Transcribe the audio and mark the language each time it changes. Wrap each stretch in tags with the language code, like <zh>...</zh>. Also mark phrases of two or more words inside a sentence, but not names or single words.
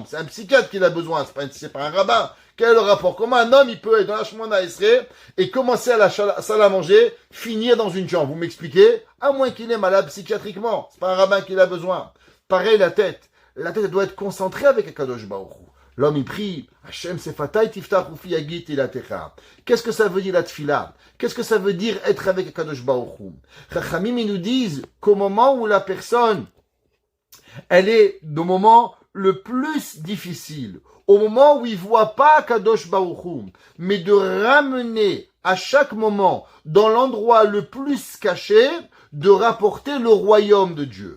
<fr>C'est un psychiatre qui a besoin, c'est pas un rabbin. Quel est le rapport? Comment un homme, il peut être dans la Shmon Esrei et commencer à la salle à manger, finir dans une chambre? Vous m'expliquez? À moins qu'il est malade psychiatriquement. C'est pas un rabbin qui a besoin. Pareil, la tête. La tête, elle doit être concentrée avec</fr> <he>הקדוש ברוך הוא.</he> <fr>L'homme, il prie,</fr> <he>השם שפתי תפתח ופי יגיד תהלתך.</he> <fr>Qu'est-ce que ça veut dire la tfila? Qu'est-ce que ça veut dire être avec</fr> <he>הקדוש ברוך הוא?</he> <fr>Chachamim, ils nous disent qu'au moment où la personne, elle est au moment le plus difficile, au moment où il voit pas</fr> <he>הקדוש ברוך הוא,</he> <fr>mais de ramener à chaque moment, dans l'endroit le plus caché, de rapporter le royaume de Dieu.</fr>